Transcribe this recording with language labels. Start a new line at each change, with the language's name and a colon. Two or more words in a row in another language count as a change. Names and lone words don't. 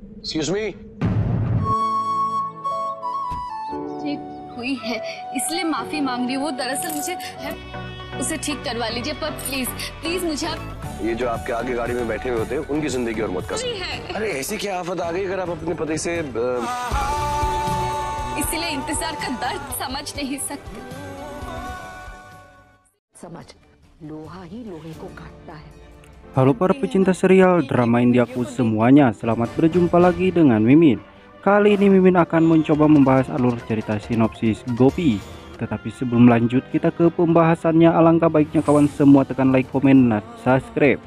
English: Excuse me?
Hindi: ये हुई है इसलिए माफी मांग रही हूँ। वो दरअसल मुझे है, उसे ठीक करवा लीजिए पर
English: please please
Hindi: मुझे आप। ये जो आपके आगे गाड़ी में बैठे हुए होते हैं उनकी जिंदगी और मौत का सवाल है। अरे ऐसी क्या आफत आ गई अगर आप अपने पति से इसीलिए इंतजार का दर्द समझ नहीं सकते। समझ, लोहा ही लोहे को काटता है।
Indonesian: Halo para pecinta serial drama Indiaku semuanya, selamat berjumpa lagi dengan Mimin. Kali ini Mimin akan mencoba membahas alur cerita sinopsis Gopi. Tetapi sebelum lanjut kita ke pembahasannya, alangkah baiknya kawan semua tekan like, komen, dan subscribe.